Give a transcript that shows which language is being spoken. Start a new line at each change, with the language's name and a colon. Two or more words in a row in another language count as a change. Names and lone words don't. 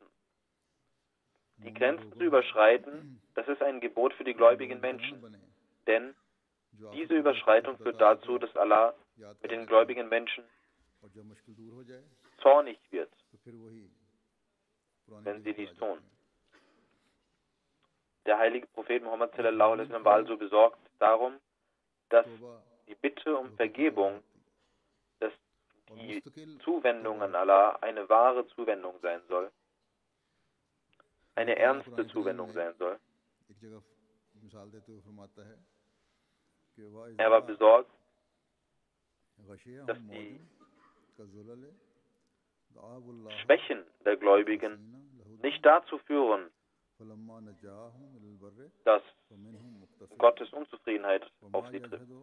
German: Die Grenzen zu überschreiten, das ist ein Gebot für die gläubigen Menschen. Denn diese Überschreitung führt dazu, dass Allah mit den gläubigen Menschen zornig wird, wenn sie dies tun. Der heilige Prophet Muhammad
Arabic: صلى الله عليه وسلم
German: war also besorgt darum, dass die Bitte um Vergebung, dass die Zuwendung an Allah eine wahre Zuwendung sein soll, eine ernste Zuwendung sein soll. Er war besorgt, dass die Schwächen der Gläubigen nicht dazu führen, dass Gottes Unzufriedenheit auf sie trifft.